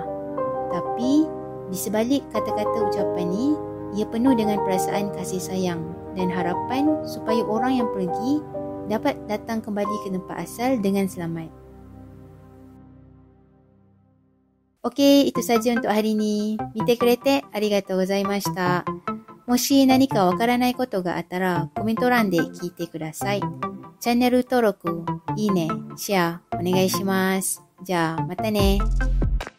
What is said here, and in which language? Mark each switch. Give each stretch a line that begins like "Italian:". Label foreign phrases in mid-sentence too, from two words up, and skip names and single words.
Malay: Tapi, di sebalik kata-kata ucapan ni, ia penuh dengan perasaan kasih sayang dan harapan supaya orang yang pergi dapat datang kembali ke tempat asal dengan selamat. Okey, itu saja untuk hari ini.
Japanese: 見てくれてありがとうございました. もし何かわからないことがあったらコメント欄で聞いてください。チャンネル登録、いいね、シェアお願いします。じゃあまたね。